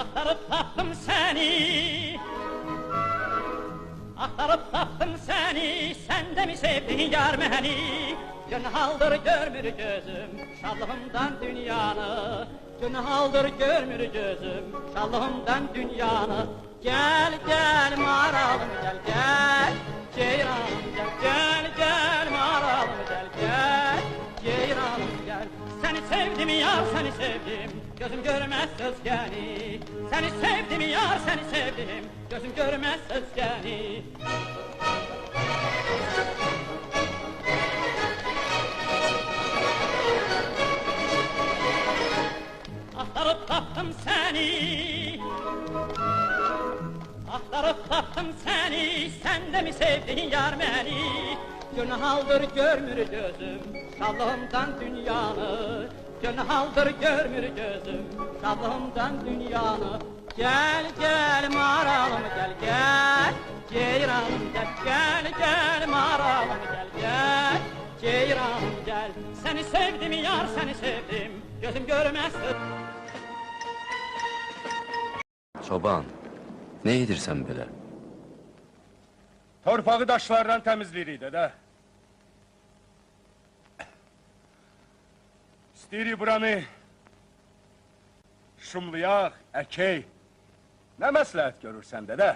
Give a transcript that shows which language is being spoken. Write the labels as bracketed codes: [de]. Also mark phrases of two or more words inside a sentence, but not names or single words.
[az] Axtarıb tapdım səni, axtarıb tapdım səni, sən də mi sevdin yar məni? Gün haldır görmür gözüm, şadlığımdan dünyanı. Gün haldır görmür gözüm, şadlığımdan dünyanı. [tr] Gel gel maralım gel gel, ceyranım gel gel gel maralım gel gel, ceyranım gel. Seni sevdim yar seni sevdim, gözüm görmez özgəni. Seni sevdim yar seni sevdim, gözüm görmez özgəni. [az] Axtarıb tapdım səni, axtarıb tapdım səni, sən də mi sevdin yar məni? Gün haldır görmür gözüm, şadlığımdan dünyanı. Gün haldır görmür gözüm, şadlığımdan dünyanı. [tr] Gel gel maralım gel gel, ceyranım gel gel gel maralım gel gel, ceyranım gel. Seni sevdim yar seni sevdim, gözüm görmez. [az] Çoban, ne edirsən belə? Torpağı daşlardan təmizləyirik də. İstəyirik buranı şumlayaq, əkək. Nə məsləhət görürsən də?